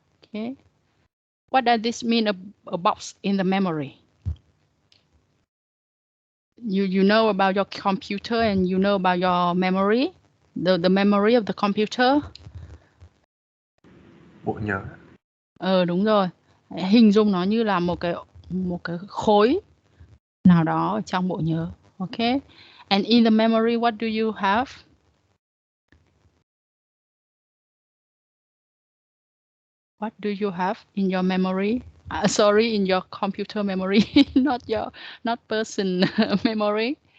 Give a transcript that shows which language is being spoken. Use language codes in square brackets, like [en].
[en] Okay, what does this mean? A box in the memory. You know about your computer and you know about your memory, the memory of the computer. [vi] Bộ nhớ. Đúng rồi. Hình dung nó như là một cái khối nào đó ở trong bộ nhớ. [en] Okay. And in the memory, what do you have? What do you have in your memory? Sorry, in your computer memory, not person memory.